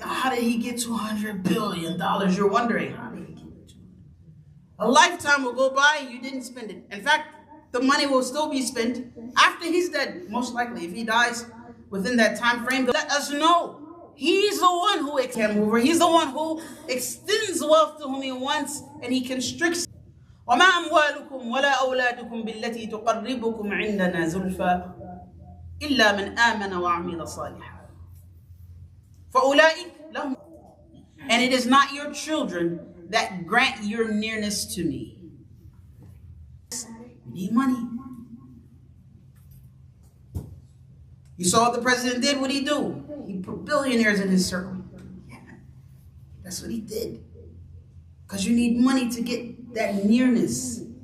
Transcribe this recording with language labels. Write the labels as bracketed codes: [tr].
[en] How did he get $200 billion? You're wondering, how did he get it? A lifetime will go by and you didn't spend it. In fact, the money will still be spent after he's dead. Most likely, if he dies within that time frame, let us know. He's the one who extends over. He's the one who extends wealth to whom he wants, and he constricts. [ar] وما أموالكم ولا أولادكم بالتي تقربكم عندنا زلفى إلا من آمن وعمل صالحا فأولئك لهم. [en] And it is not your children that grant your nearness to me. You need money. You saw what the president did. What did he do? He put billionaires in his circle. Yeah, that's what he did. Because you need money to get that nearness.